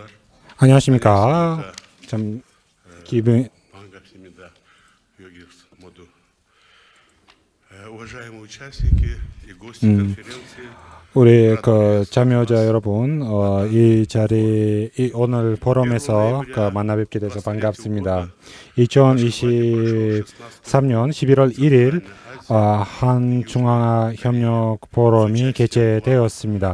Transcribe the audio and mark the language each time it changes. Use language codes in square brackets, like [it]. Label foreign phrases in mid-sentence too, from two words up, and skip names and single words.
[ko] 안녕하십니까. 참 기분 반갑습니다. 여기 모두 [ru] уважаемые участники и гости конференции. [ko] 우리 그 참여자 여러분, 이 자리 오늘 포럼에서 만나 뵙게 돼서 반갑습니다. 2023년 11월 1일 한중앙아 협력 포럼이 개최되었습니다.